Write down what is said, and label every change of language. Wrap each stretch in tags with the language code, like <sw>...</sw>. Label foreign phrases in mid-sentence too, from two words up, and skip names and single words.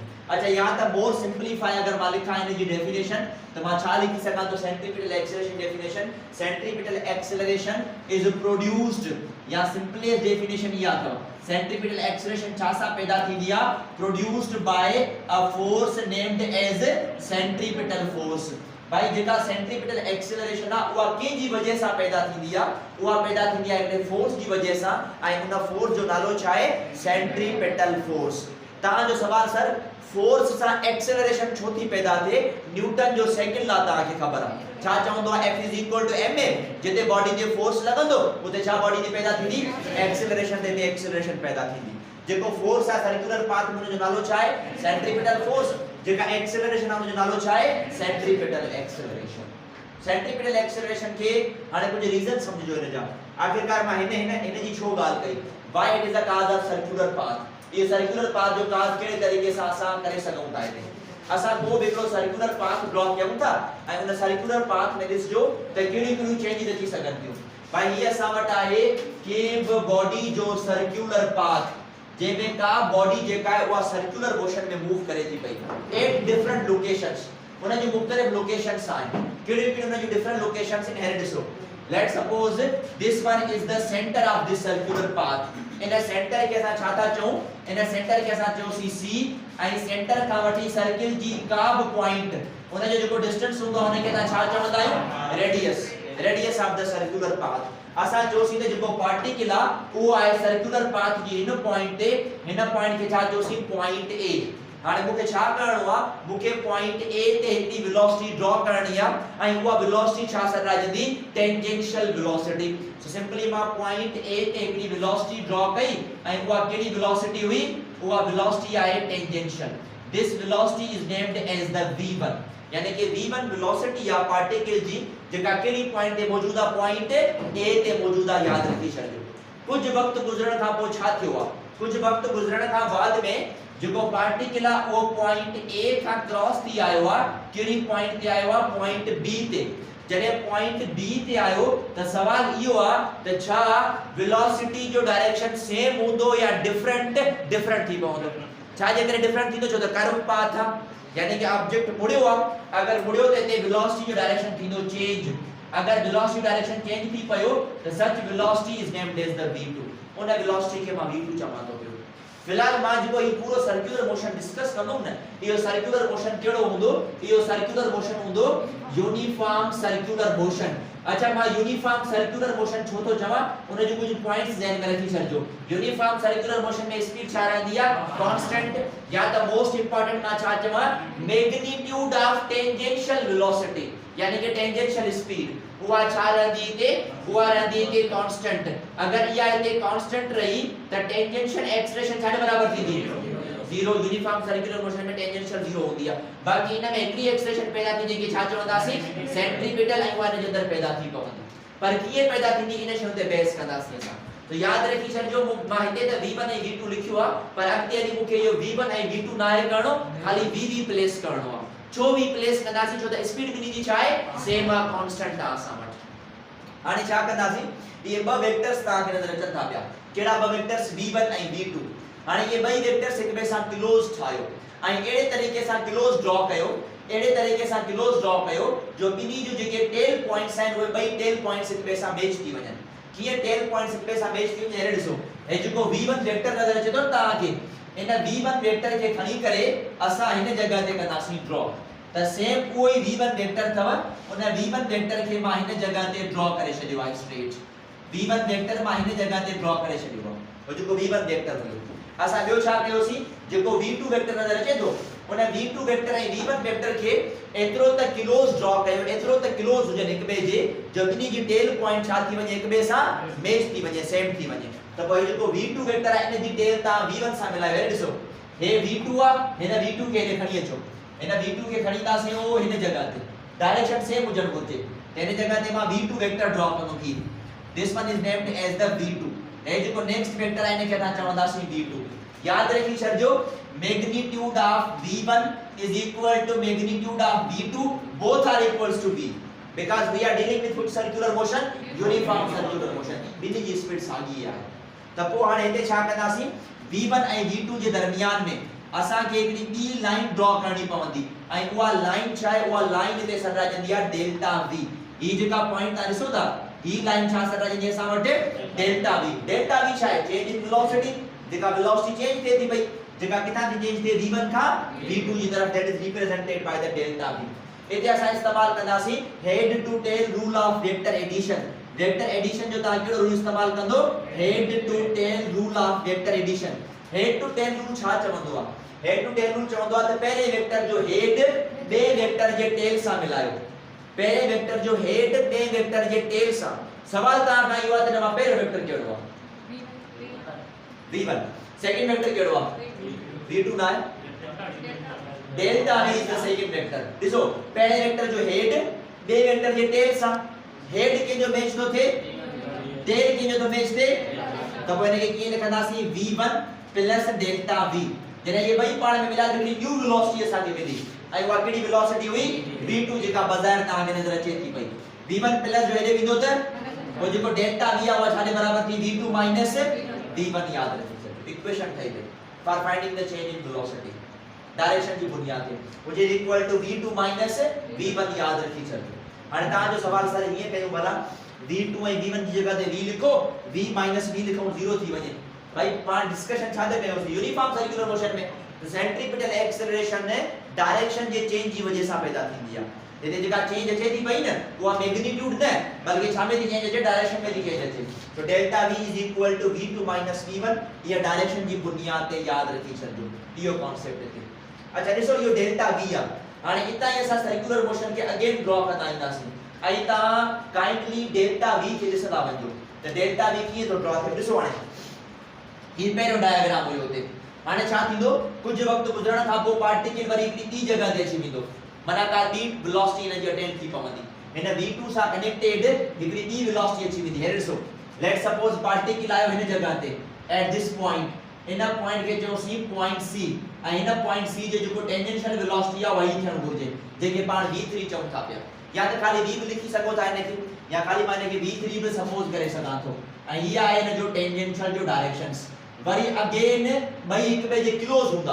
<sd>अच्छा या त मोर सिंपलीफाई अगर मां लिखा इन जी डेफिनेशन तो मां छा लिखी सकां तो</sd> <en>centripetal acceleration definition, centripetal acceleration is produced,</en> <sd>या</sd> <en>simplest definition</en> <sd>या था</sd> <en>centripetal acceleration</en> <sd>छा सा पैदा थींदी आ,</sd> <en>produced by a force named as centripetal force.</en> <sd>भाई जेका</sd> <en>centripetal acceleration</en> <sd>आ उहा के जी वजह सा पैदा थींदी आ, उहा पैदा थींदी आ एक फोर्स जी वजह सा, ऐं उन फोर्स जो नालो छा है,</sd> <en>centripetal force.</en> <sd>ता जो सवाल सर फोर्स सा एक्सेलरेशन छो थी पैदा थे, न्यूटन जो</sd> <en>second law</en> <sd>ता के खबर आ छा चवंदो आहे F = ma, जिते बॉडी जे फोर्स लगंदो उते छा बॉडी जी पैदा थींदी, एक्सेलरेशन ते एक्सेलरेशन पैदा थींदी। जेको फोर्स आ</sd> <en>circular path</en> <sd>में जो नालो छा है,</sd> <en>centripetal force,</en> <sd>जेका एक्सेलरेशन आ जो नालो छा है,</sd> <en>centripetal acceleration. centripetal acceleration</en> <sd>के हाने कुछ रीजन समझो इन जा। आखिरकार मां इन जी छो गाल कई,</sd> <en>Why it is the cause of circular path.</en> <sd>ये</sd> <en>circular path</en> <sd>जो काज केड़े तरीके से असां करे सघूं था, इते असां को बिकरो</sd> <en>circular path draw</en> <sd>कयूं था ऐं उन</sd> <en>circular path</en> <sd>में ॾिसजो त कहिड़ी चेंज थी सघनि थियूं। भाई ये असां वटि आहे के बि बॉडी जो</sd> <en>circular path</en> <sd>जंहिंमें का बॉडी जेका आहे उहा</sd> <en>circular motion</en> <sd>में मूव करे थी पई</sd> <en>at different locations,</en> <sd>उन जी मुख़्तलिफ़ लोकेशंस आहिनि। कहिड़ी उन जी</sd> <en>different locations</en> <sd>इन हेड ॾिसो।</sd> <en>Let's suppose this one is the center of this circular path.</en> <sd>इन सेंटर के साथ छा था चऊं, इन सेंटर के साथ चऊं सी ऐं सेंटर खां वठी सर्किल जी का बि पॉइंट उन जो जेको डिस्टेंस हूंदो हुन खे छा चवंदा आहियूं,</sd> <en>Radius of the circular path.</en> <sd>असां चयोसीं त जेको पार्टिकल आ उहो आहे</sd> <en>circular path</en> <sd>जी हिन पॉइंट ते, हिन पॉइंट खे छा चयोसीं,</sd> <en>point A.</en> <sd>हाने मुखे छा करणो आ, मुखे</sd> <en>point A</en> <sd>ते हिकड़ी वेलोसिटी ड्रॉ करनी आ ऐं उहा वेलोसिटी छा सर राजंदी,</sd> <en>tangential velocity.</en> <sd>सो सिंपली मां</sd> <en>point A</en> <sd>ते हिकड़ी वेलोसिटी ड्रॉ कई ऐं उहा केड़ी वेलोसिटी हुई, उहा वेलोसिटी आहे टेंजेंशियल।</sd> <en>this velocity is named as the v1,</en> <sd>यानी कि v1 वेलोसिटी या पार्टिकल जी जेका केड़ी पॉइंट ते मौजूद आ,</sd> <en>point A</en> <sd>ते मौजूद आ। याद रखी छॾिजो कुछ वक्त गुजरण खां पोइ छा थियो आ, कुछ वक्त गुजरण खां बाद में जेको पार्टिकल आ वो</sd> <en>point A</en> <sd>खां क्रॉस थी आयो आ, केड़ी पॉइंट ते आयो आ,</sd> <en>point B</en> <sd>ते। जडे</sd> <en>point B</en> <sd>ते आयो त सवाल इहो आ त छा वेलोसिटी जो डायरेक्शन सेम हूंदो या डिफरेंट थी पवंदो। छा जे करे डिफरेंट थींदो, छो त</sd> <en>curve path</en> <sd>आ, यानी कि ऑब्जेक्ट मुड़ियो आ, अगर मुड़ियो त इते वेलोसिटी जो डायरेक्शन थींदो चेंज। अगर वेलोसिटी डायरेक्शन चेंज थी पयो त</sd> <en>such velocity is named as the v2.</en> <sd>उन वेलोसिटी के मां v2 चवां तो। फिलहाल मां जो ये पूरो</sd> <en>circular motion</en> <sd>डिस्कस कंदुम न, ये</sd> <en>circular motion</en> <sd>केड़ो हुंदो, ये</sd> <en>circular motion</en> <sd>हुंदो</sd> <en>uniform circular motion.</en> <sd>अच्छा मां</sd> <en>uniform circular motion</en> <sd>छो तो चवा, उन जो कुछ पॉइंट्स ध्यान में रखी छड़जो।</sd> <en>uniform circular motion</en> <sd>में स्पीड छा रहंदी आ, कांस्टेंट, या त</sd> <en>most important</en> <sd>मां छा चवा,</sd> <en>Magnitude of tangential velocity.</en> <sd>यानी कि</sd> <en>tangential speed</en> <sd>उहा छा रहंदी ते उहा रहंदी ते कांस्टेंट। अगर इहा इते कांस्टेंट रही त</sd> <en>tangential acceleration</en> <sd>छा बराबर थींदी 0।</sd> <en>uniform circular motion</en> <sd>में टेंजेंशियल 0 होंदी आहे। बाकी इन में हिकड़ी एक्सेलरेशन पैदा थींदी कि छा चवंदासीं सेंट्रीपिटल ऐं उहा इन जे अंदर पैदा थी पवंदी। पर कीअं पैदा थींदी इन शइ ते बहस कंदासीं असां। तो याद रखी छॾिजो मां हिते त v1 ऐं v2 लिखियो आहे, पर अॻिते हली मूंखे इहो v1 ऐं v2 न आहे करणो, खाली v प्लेस करणो आहे। छो v प्लेस कंदासीं? छो त स्पीड ॿिन्ही जी छा आहे सेम आहे, कांस्टेंट आहे असां वटि। हाणे छा कंदासीं, इहे ॿ वेक्टर्स तव्हांखे नज़र अचनि था पिया। कहिड़ा ॿ वेक्टर्स v1 ऐं v2। हाणे इहे ॿई वेक्टर्स हिक ॿिए सां क्लोज ठाहियो ऐं अहिड़े तरीक़े सां क्लोज ड्रॉ कयो, अहिड़े तरीक़े सां क्लोज ड्रॉ कयो जो ॿिन्ही जो जेके</sd> <en>tail points</en> <sd>आहिनि उहे ॿई</sd> <en>tail points</en> <sd>हिक ॿिए सां मैच थी वञनि। कीअं</sd> <en>tail points</en> <sd>हिक ॿिए सां मैच थी वञनि? ॾिसो, हे जेको v1 वेक्टर नज़र अचे थो तव्हांखे, इन v1 वेक्टर खे खणी करे असां हिन जगह ते कंदासीं ड्रॉ। त सेम उहो ई v1 वेक्टर अथव, उन v1 वेक्टर खे मां हिन जगह ते ड्रॉ करे छॾियो आहे स्ट्रेट। v1 वेक्टर मां हिन जगह ते ड्रॉ करे छॾियो आहे, हो जेको v1 वेक्टर हुयो। असां ॿियो छा कयोसीं, जेको v2 वेक्टर नज़र अचे थो उन v2 वेक्टर ऐं v1 वेक्टर खे एतिरो त क्लोज ड्रॉ कयो, एतिरो त क्लोज हुजनि हिक ॿिए जे, जो ॿिन्ही जी</sd> <en>tail point</en> <sd>छा थी वञे हिक ॿिए सां मैच थी वञे, सेम थी वञे। त पोइ जेको v2 वेक्टर आहे इन जी टेल तव्हां v1 सां मिलायो। ॾिसो, हे v2 आहे, हिन v2 खे खणी अचो, हिन v2 खे खणींदासीं ओ हिन जगह ते, डायरेक्शन सेम हुजणु घुरिजे। त हिन जगह ते मां v2 वेक्टर ड्रॉ कंदुमि।</sd> <en>This one is named as the v2.</en> <sd>हे जेको नेक्स्ट वेक्टर आहे इनखे असां चवंदासीं v2। याद रखी छॾिजो,</sd> <en>magnitude of v1 is equal to magnitude of v2, both are equals to v, because we are dealing with circular motion, uniform circular motion,</en> <sd>ॿिन्ही जी स्पीड साॻी आहे। त पोइ हाणे हिते छा कंदासीं, v1 ऐं v2 जे दरमियान में असांखे हिकिड़ी ॿी लाइन ड्रॉ करणी पवंदी ऐं उहा लाइन छा आहे, उहा लाइन हिते सॾाइजंदी आहे डेल्टा v। ही जेका पॉइंट तव्हां ॾिसो था, ही लाइन छा सॾाइजंदी असां वटि डेल्टा v। डेल्टा v छा आहे,</sd> <en>change in velocity,</en> <sd>जेका</sd> <en>velocity change</en> <sd>थिए थी पई, जेका किथां थी चेंज थिए v1 खां v2 जी तरफ,</sd> <en>That is represented by the delta v.</en> <sd>इते असां इस्तेमाल कंदासीं</sd> <en>head to tail rule of vector addition. vector addition</en> <sd>जो तव्हां कहिड़ो रूल इस्तेमाल कंदो,</sd> <en>Head to tail rule of vector addition. head to tail rule</en> <sd>छा चवंदो आहे?</sd> <en>head to tail rule</en> <sd>चवंदो आहे त पहले वेक्टर जो हेड ॿिए वेक्टर जे टेल सां मिलायो। पहले वेक्टर जो हेड ॿिए वेक्टर जे टेल सां। सवाल तव्हां खां इहो आहे त हिन मां पहिरियों वेक्टर कहिड़ो आहे? v1।</sd> <en>second vector</en> <sd>कहिड़ो आहे? v2 ना है,</sd> <en>delta v is the second vector.</en> <sd>ॾिसो, पहले वेक्टर जो हेड ॿिए वेक्टर जे टेल सां, हेड कंहिंजो मैच थो थिए, टेल कंहिंजो थो मैच थिए, त पोइ हिनखे कीअं लिखंदासीं, v1 प्लस डेल्टा v। जॾहिं इहे ॿई पाण में मिलाए हिकिड़ी</sd> <en>new velocity</en> <sd>असांखे मिली ऐं उहा कहिड़ी वेलोसिटी हुई, v2, जेका बज़ाहिर तव्हांखे नज़र अचे थी पई। v1 प्लस जो हेॾे वेंदो त पोइ जेको डेल्टा v आहे उहा छाजे बराबर थी, v2 माइनस v1। याद रखिजो, इक्वेशन ठही वई</sd> <en>for finding the change in velocity,</en> <sd>डायरेक्शन जी बुनियाद ते,</sd> <en>which is equal to v2 minus v1।</en> <sd>याद रखी छॾियो। हाणे तव्हांजो सवाल सर हीअं कयूं भला, v2 ऐं v1 जी जगह ते v लिखो, v माइनस v लिखूं, 0 थी वञे। भाई पाण डिस्कशन छा ते कयोसीं,</sd> <en>uniform circular motion</en> <sd>में</sd> <en>centripetal acceleration</en> <sd>डायरेक्शन जे चेंज जी वजह सां पैदा थींदी आहे। हिते जेका चेंज अचे थी पई न, उहा मैग्नीट्यूड न बल्कि छा में थी चेंज अचे, डायरेक्शन में थी चेंज अचे।</sd> <en>तो delta v is equal to v2 minus v1.</en> <sd>ये डायरेक्शन जी बुनियाद ते याद रखी छॾिजो, इहो कांसेप्ट हिते। अच्छा ॾिसो, इहो डेल्टा v आहे। हाणे हितां ई असां</sd> <en>circular motion</en> <sd>खे अगेन ड्रॉ कंदा ईंदासीं ऐं तव्हां काइंडली डेल्टा v खे ॾिसंदा वञो त डेल्टा v कीअं थो ड्रॉ थिए। ॾिसो, हाणे ही पहिरियों डायग्राम हुयो हुते। हाणे छा थींदो, कुछ वक्त गुज़रण खां पोइ पार्टिकल वरी हिकड़ी ॿी जगह ते अची वेंदो, माना का ॿी वेलोसिटी हिन जी अटेंड थी पवंदी। हिन v2 सां कनेक्टेड हिकड़ी ॿी वेलोसिटी अची वेंदी। हे ॾिसो,</sd> <en>let suppose</en> <sd>पार्टिकल आयो हिन जगह ते</sd> <en>at this point,</en> <sd>इन पॉइंट खे चयोसीं</sd> <en>point c</en> <sd>ऐं हिन पॉइंट c जो जेको</sd> <en>tangential velocity</en> <sd>आहे वही थियणु घुरिजे, जेके पाण v3 चऊं था पिया। या त खाली v बि लिखी सघो था हिनखे, या खाली मां हिनखे v3 बि सपोज करे सघां थो। ऐं हीअ आहे हिन जो टेंजेंशियल जो डायरेक्शंस। वरी अगेन ॿई हिक ॿिए जे क्लोज हूंदा।</sd>